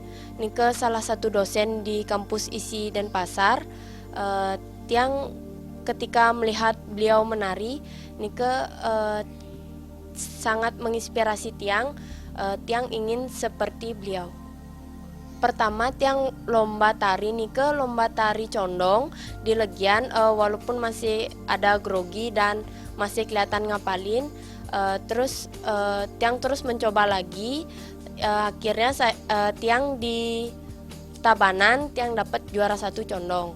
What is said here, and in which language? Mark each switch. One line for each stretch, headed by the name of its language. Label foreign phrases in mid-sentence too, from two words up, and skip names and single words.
Indonesian: Nike salah satu dosen di kampus ISI Denpasar. Tiang ketika melihat beliau menari, Nike sangat menginspirasi Tiang. Tiang ingin seperti beliau. Pertama Tiang lomba tari nike lomba tari condong di Legian, walaupun masih ada grogi dan masih kelihatan ngapalin. Tiang terus mencoba lagi. Akhirnya Tiang di Tabanan Tiang dapat juara 1 condong.